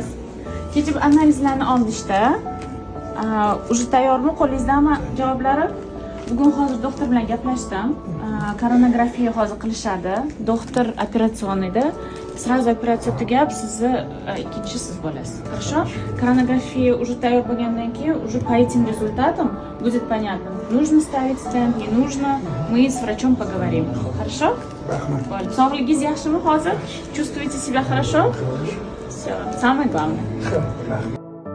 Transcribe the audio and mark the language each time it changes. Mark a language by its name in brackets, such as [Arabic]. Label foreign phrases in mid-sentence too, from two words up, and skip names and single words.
[Uzbek] Kecha analizlarni oldishda, уже tayyormi? Qo'lingizdami javoblari? Bugun hozir doktor bilan gaplashdim. Koronagrafiya hozir qilishadi. Doktor operatsiyonida. Сразу operatsiya tugab, sizni ikkinchi siz bo'lasiz. [Russian] Хорошо? Коронография уже [Uzbek] tayyor bo'lgandan keyin, [Russian] уже по этим результатам будет понятно, нужно ставить стенд, не нужно. Мы с врачом поговорим. Хорошо? [Uzbek] Rahmat. Sog'ligingiz yaxshimi hozir? [Russian] Чувствуете себя хорошо? Все, самое главное.